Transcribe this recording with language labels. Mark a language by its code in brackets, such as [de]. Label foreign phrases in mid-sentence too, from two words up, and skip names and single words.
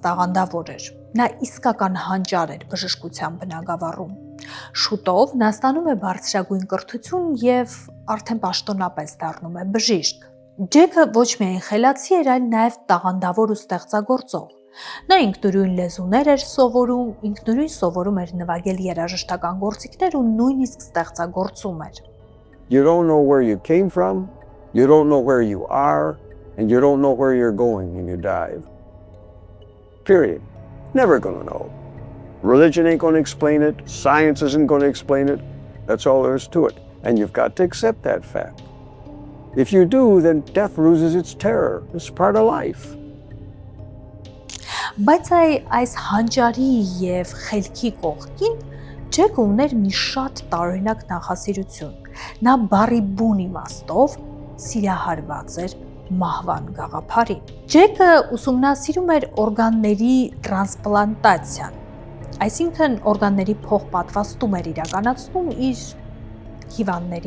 [hy] տաղանդավոր էր։ Նա իսկական հանճար էր բժշկության բնագավառում։ Շուտով նա ստանում է բարձրագույն կրթություն եւ արդեն պաշտոնապես դառնում է բժիշկ։ Ջեկը ոչ միայն խելացի էր, այլ նաև տաղանդավոր ու ստեղծագործող։ Նա ինքնուրույն լեզուներ էր սովորում, ինքնուրույն սովորում էր նվագել երաժշտական գործիքներ ու նույնիսկ ստեղծագործում էր։ [en] You don't know where you came from, you don't know where you are, and you don't know where you're going when you dive. Period. Never gonna know. Religion ain't gonna explain it, science isn't gonna explain it. That's all there is to it. And you've got to accept that fact. If you do, then death loses its terror. It's part of life. [hy] Բայց այս հանճարի եւ խելքի կողքին Ջեկը ուներ մի շատ տարօրինակ նախասիրություն։ Նա բարի բուն իմաստով սիրահարված էր մահվան գաղափարին։ Ջեկը ուսումնասիրում էր օրգանների տրանսպլանտացիան, այսինքն օրգանների փոխպատվաստում էր իրականացնում իր հիվանդների